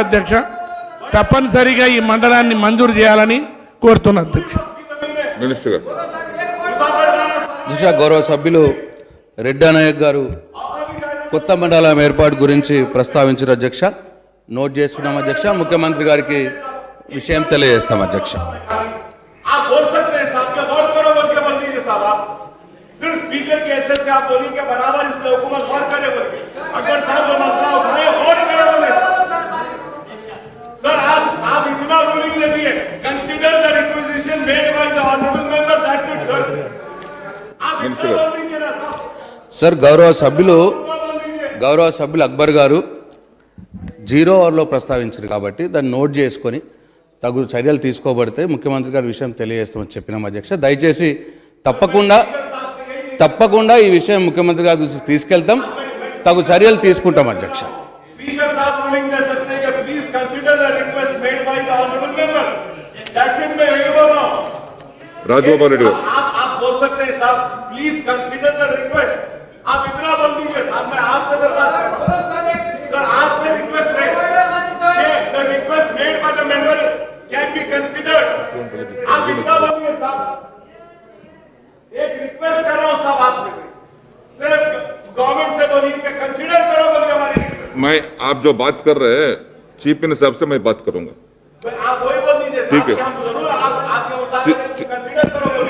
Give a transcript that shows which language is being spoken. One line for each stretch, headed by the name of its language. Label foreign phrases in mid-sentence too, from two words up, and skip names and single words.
Telugu: అధ్యక్ష, తప్పనిసరిగా ఈ మండలాన్ని మంజూరు చేయాలని కోరుతున్న. అధ్యక్ష, గౌరవ సభ్యులు రెడ్డి నాయక్ గారు కొత్త మండలం ఏర్పాటు గురించి ప్రస్తావించారు. అధ్యక్ష, నోట్ చేసుకున్నాం. అధ్యక్ష, ముఖ్యమంత్రి గారికి విషయం తెలియజేస్తాం. అధ్యక్ష,
Urdu: اسپیکر کے ایس ایس سے آپ بولیے کہ برابر اس پے حکومت غور کرے بول کے اکبر صاحب کو مسئلہ اٹھائے غور کرے بولے سر. آپ اتنا رولنگ دے دیے,
English: consider the requisition made by the honourable member, that's it sir.
Urdu: آپ اتنا بول دیجیے نا सर.
Telugu: గౌరవ సభ్యులు అక్బర్ గారు 0 అవర్లో ప్రస్తావించారు కాబట్టి దాన్ని నోట్ చేసుకొని తగు చర్యలు తీసుకోబడితే ముఖ్యమంత్రి గారి విషయం తెలియజేస్తామని చెప్పినాం. అధ్యక్ష, దయచేసి తప్పకుండా ఈ విషయం ముఖ్యమంత్రి గారి దృష్టికి తీసుకెళ్తాం, తగు చర్యలు తీసుకుంటాం. అధ్యక్ష,
Urdu: اسپیکر صاحب رولنگ دے سکتے ہیں کہ
English: please consider the request made by the honourable member, that's it.
Urdu: میں یہی بول رہا ہوں राजगोपाल रेड्डी, آپ بول سکتے ہیں صاحب
English: please consider the request.
Urdu: آپ اتنا بول دیجیے صاحب۔ میں آپ سے درخواست کر رہا ہوں سر، آپ سے ریکویسٹ ہے کہ
English: the request made by the member can be considered.
Urdu: آپ اتنا بولیے صاحب، ایک ریکویسٹ کر رہا ہوں صاحب آپ سے، صرف گورنمنٹ سے بولیے کہ کنسیڈر کرو بولیے ہماری ریکویسٹ. میں آپ جو بات کر رہے ہیں
English: chief minister
Urdu: صاحب سے میں بات کروں گا. آپ وہی بول دیجیے ٹھیک ہے, ہم ضرور آپ کے مطابق کنسیڈر کرو بولیے.